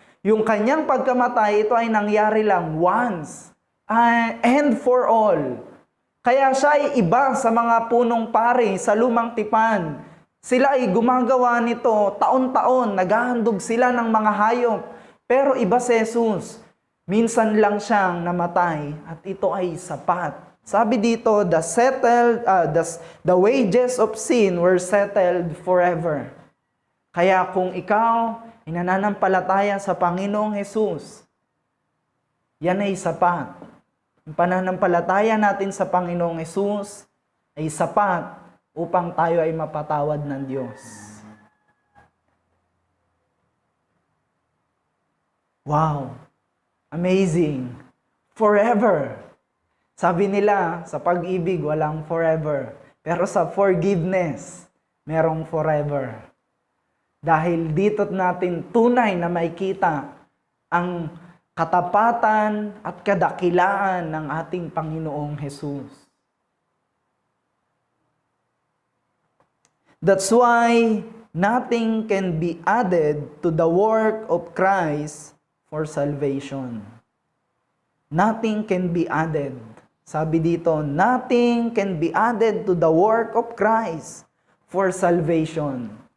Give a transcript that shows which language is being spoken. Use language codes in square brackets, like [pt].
[tl] Yung kanyang pagkamatay, ito ay nangyari lang [en] once and for all. [tl] Kaya siya ay iba sa mga punong pari sa lumang tipan. Sila ay gumagawa nito taon-taon, naghahandog sila ng mga hayop. Pero iba si Jesus. Minsan lang siyang namatay at ito ay sapat. Sabi dito, [en] the wages of sin were settled forever. [tl] Kaya kung ikaw ay nananampalataya sa Panginoong Jesus, yan ay sapat. Ang pananampalataya natin sa Panginoong Hesus ay sapat upang tayo ay mapatawad ng Diyos. [en] Wow! Amazing! Forever! [tl] Sabi nila, sa pag-ibig, walang forever. Pero sa forgiveness, merong forever. Dahil dito natin tunay na makikita ang katapatan at kadakilaan ng ating Panginoong Hesus. [en] That's why nothing can be added to the work of Christ for salvation. Nothing can be added. [tl] Sabi dito, [en] nothing can be added to the work of Christ for salvation.